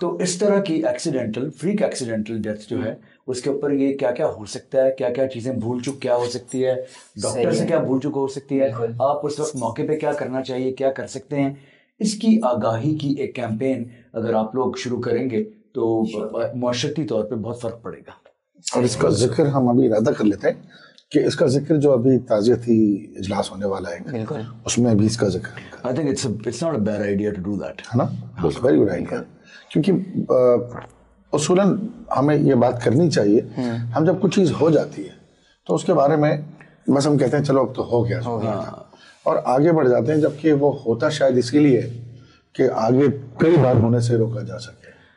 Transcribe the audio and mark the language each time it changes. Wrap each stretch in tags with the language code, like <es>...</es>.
<ur>تو اس طرح کی ایکسیڈنٹل فریک ایکسیڈنٹل ڈیتھ جو ہے اس کے اوپر یہ کیا کیا ہو سکتا ہے, کیا کیا چیزیں بھول چک کیا ہو سکتی ہے, ڈاکٹر سے کیا بھول چک ہو سکتی ہے, آپ اس وقت موقع پہ کیا کرنا چاہیے, کیا کر سکتے ہیں, اس کی آگاہی کی ایک کیمپین اگر آپ لوگ شروع کریں گے تو معاشرتی طور پہ بہت فرق پڑے گا. اور اس کا ذکر ہم ابھی ارادہ کر لیتے ہیں کہ اس کا ذکر جو ابھی تعزیتی اجلاس ہونے والا ہے اس میں بھی اس کا ذکر ہے.</ur> <en>I think it's not a bad idea to do that.</en> <ur>ہے نا, ویری گڈ آئیڈیا. کیونکہ اصولاً ہمیں یہ بات کرنی چاہیے, ہم جب کچھ چیز ہو جاتی ہے تو اس کے بارے میں بس ہم کہتے ہیں چلو اب تو ہو گیا, اور آگے بڑھ جاتے ہیں, جبکہ وہ ہوتا شاید اسی لیے کہ آگے کئی بار ہونے سے روکا جا سکے.</ur>